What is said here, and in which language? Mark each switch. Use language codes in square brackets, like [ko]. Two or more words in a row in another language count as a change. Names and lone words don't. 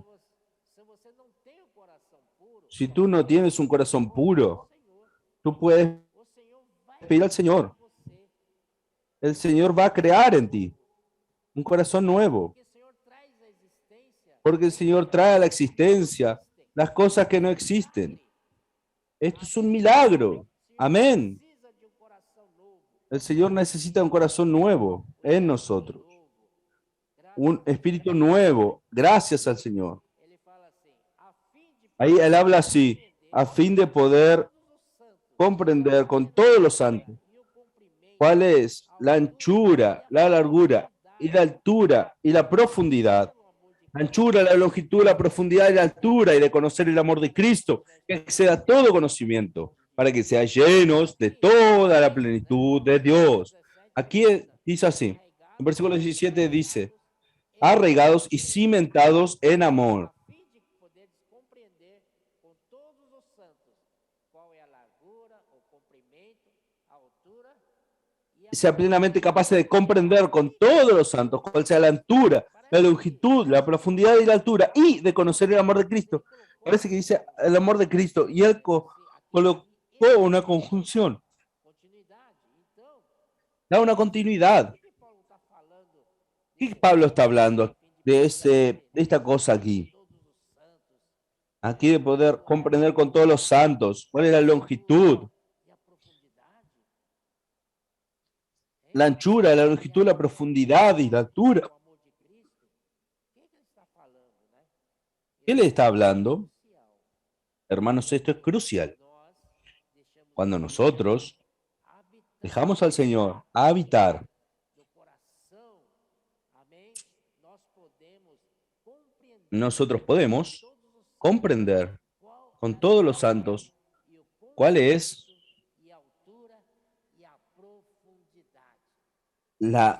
[pt] Se você não tem coração puro, [es] si tú no tienes un corazón puro, [pt] Senhor, [es] tú puedes [pt] o Senhor vai [es] pedir al Señor. [pt] você. [es] El Señor va a crear en ti un corazón nuevo, [pt] Porque o Senhor traz a existência [es] porque el Señor trae a la existencia las cosas que no existen. Esto es un milagro. Amén. [pt] precisa de coração novo. [es] El Señor necesita un corazón nuevo en nosotros, un espíritu nuevo, gracias al Señor. [pt] Ele fala assim, a fim de [es] Ahí Él habla así, a fin de poder [pt] todos os santos, [es] comprender con todos los santos [pt] e o cumprimento, [es] cuál es la anchura, la largura y la altura y la profundidad. [pt] o amor de [es] La anchura, la longitud, la profundidad y la altura, y de conocer el amor de Cristo, que exceda todo conocimiento, para que sean llenos de toda la plenitud de Dios. Aquí dice así, en versículo 17 dice, arraigados y cimentados en amor. [pt] a fim de poderes compreender com todos os santos qual é a largura, o comprimento, a altura e a [es] Sea plenamente capaces de comprender con todos los santos cuál sea la altura, la longitud, la profundidad y la altura, y de conocer el amor de Cristo. Parece que dice el amor de Cristo, y él colocó una conjunción, [pt] continuidade. Então, [es] da una continuidad. [pt] o que Paulo está falando [es] ¿Qué Pablo está hablando de esta cosa aquí? [pt] todos os santos [es] Aquí de poder comprender con todos los santos cuál es la longitud, [pt] e a profundidade? [es] la anchura, la longitud, la profundidad y la altura. [pt] O amor de Cristo? O que ele está falando, né? [es] ¿Qué le está hablando? [pt] Crucial. [es] Hermanos, esto es crucial. [pt] Nós deixamos [es] Cuando nosotros [pt] habitar [es] dejamos al Señor habitar, [pt] no coração, amém? Nós podemos compreender [es] nosotros podemos [pt] todos os [es] comprender [pt] qual [es] con todos los santos [pt] e o [es] cuál es [pt] e a altura e a profundidade. [es] la